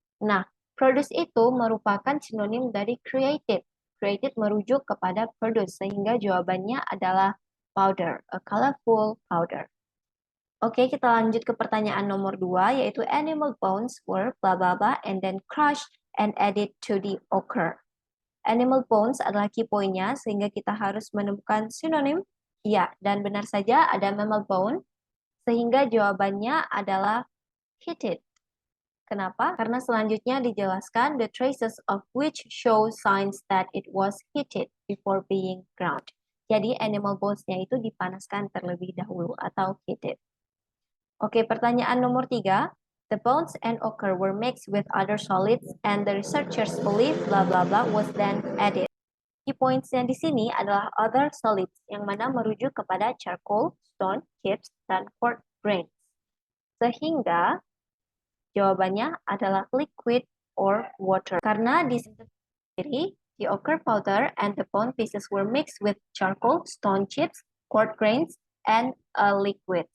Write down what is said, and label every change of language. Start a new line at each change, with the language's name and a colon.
Indonesian: Nah, produce itu merupakan sinonim dari created. Created merujuk kepada produce, sehingga jawabannya adalah powder, a colorful powder. Oke, kita lanjut ke pertanyaan nomor 2, yaitu
English: animal bones were blah blah blah and then crushed and added to the ochre.
Indonesian: Animal bones adalah key point-nya, sehingga kita harus menemukan sinonim. Ya, dan benar saja ada mammal bone, sehingga jawabannya adalah heated. Kenapa? Karena selanjutnya dijelaskan
English: the traces of which show signs that it was heated before being ground.
Indonesian: Jadi animal bones-nya itu dipanaskan terlebih dahulu atau heated. Oke, pertanyaan nomor 3.
English: The bones and ochre were mixed with other solids and the researchers believe blah blah blah was then added.
Indonesian: Key points-nya di sini adalah other solids, yang mana merujuk kepada charcoal, stone, chips, dan quartz grains. Sehingga jawabannya adalah liquid or water. Karena di sini
English: the ochre powder and the bone pieces were mixed with charcoal, stone chips, quartz grains, and a liquid.